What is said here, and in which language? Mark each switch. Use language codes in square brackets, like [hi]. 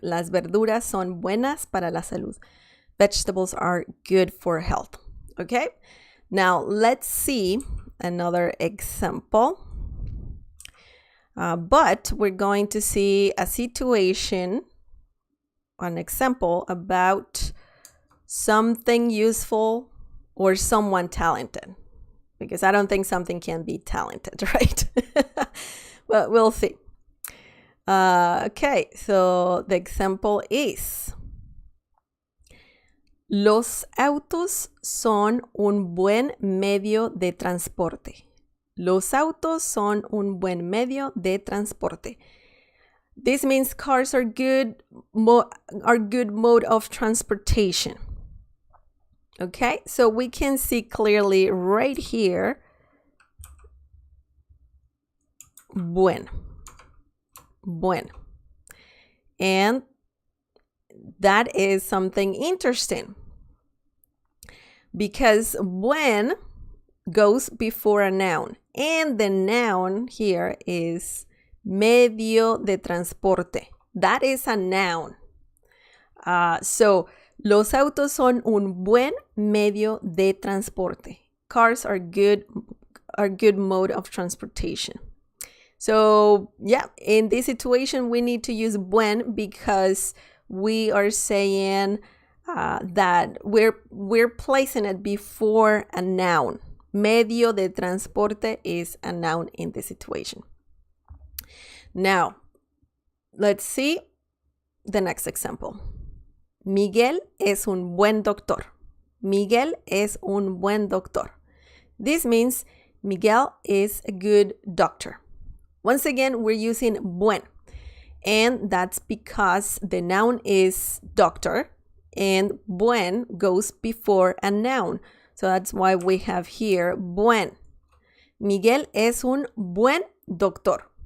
[es] Las verduras son buenas para la salud. [en] Vegetables are good for health. Okay? Now let's see another example. But we're going to see a situation, an example about something useful or someone talented. Because I don't think something can be talented, right? But we'll see. Okay, so the example is: [es] Los autos son un buen medio de transporte. Los autos son un buen medio de transporte. [en] This means cars are good mode of transportation. Okay, so we can see clearly right here, buen. And that is something interesting because buen goes before a noun, and the noun here is medio de transporte. That is a noun. [es] So los autos son un buen medio de transporte. [en] Cars are good mode of transportation. So yeah, in this situation we need to use buen because we are saying that we're placing it before a noun. Medio de transporte is a noun in this situation. Now, let's see the next example. [es] Miguel es un buen doctor. Miguel es un buen doctor. [en] This means Miguel is a good doctor. Once again, we're using buen. And that's because the noun is doctor and buen goes before a noun. So that's why we have here buen. [es] Miguel es un buen doctor.